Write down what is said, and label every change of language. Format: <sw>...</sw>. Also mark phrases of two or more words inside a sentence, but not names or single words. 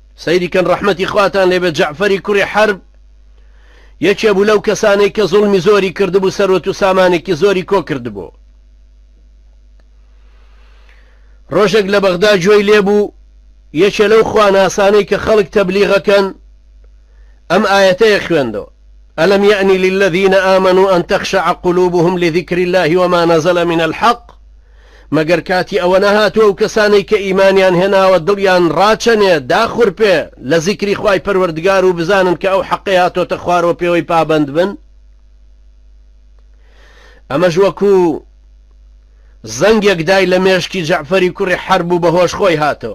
<ckb>سەیری کەن ڕەحمەتی خواتان لێبێت. جەعفەری کوڕی حەرب یەکێ بوو لەو کەسانەی کە زوڵمی زۆری کردبوو، سەرۆت و سامانێکی زۆری کۆ کردبوو. ڕۆژێک لە بەغدا گوێی لێبوو یەکێ لەو خواناسانەی کە خەڵک تەبلیغەکەن ئەم ئاەتەیە خوێندەوە:</ckb> <ar>ألم يأن للذين آمنوا أن تخشع قلوبهم لذكر الله وما نزل من الحق.</ar> <ckb>مەگەر کاتی ئەوە نەهاتووە و کەسانەی کە ئیمانیان هێناوە دڵیان ڕاچەنێ داخور پێ لە زیکری خوای پەروەردگار و بزانن کە ئەو حەقی هاتۆتە خوارەوە پێوەی پابند بن. ئەمەش وەکو زەنگێک دای لە مێشکی جەعفەری کوڕی حەرب و بەهۆش خۆی هاتەوە.</ckb>